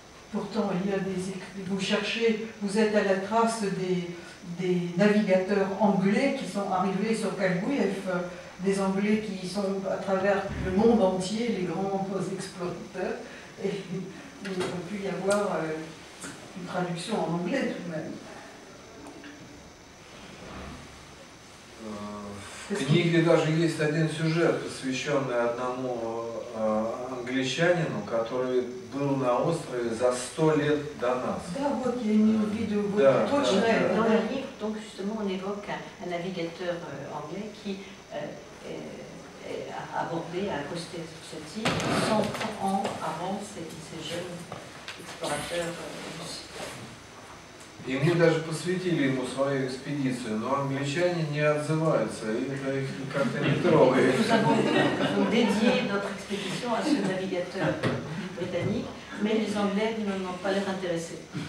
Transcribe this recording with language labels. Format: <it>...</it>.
<fr>Pourtant, il y a vous cherchez, vous êtes à la trace des navigateurs anglais qui sont arrivés sur Kalgouyev, des Anglais qui sont à travers le monde entier, les grands explorateurs, et il aurait pu y avoir une traduction en anglais tout de même.</fr> <ru>В книге даже есть один сюжет, посвященный одному англичанину, который был на острове за 100 лет до нас. Да, вот я имею в виду, точно.</ru> <fr>Dans le livre, donc justement, on évoque un navigateur anglais qui a abordé, a accosté sur cette île 100 ans avant ces jeunes explorateurs russes.</fr> <ru>И мы даже посвятили ему свою экспедицию, но англичане не отзываются, и это их как-то не трогает.</ru> <fr>Nous avons dédié notre expédition à ce navigateur britannique, mais les Anglais n'ont pas l'air intéressés.</fr>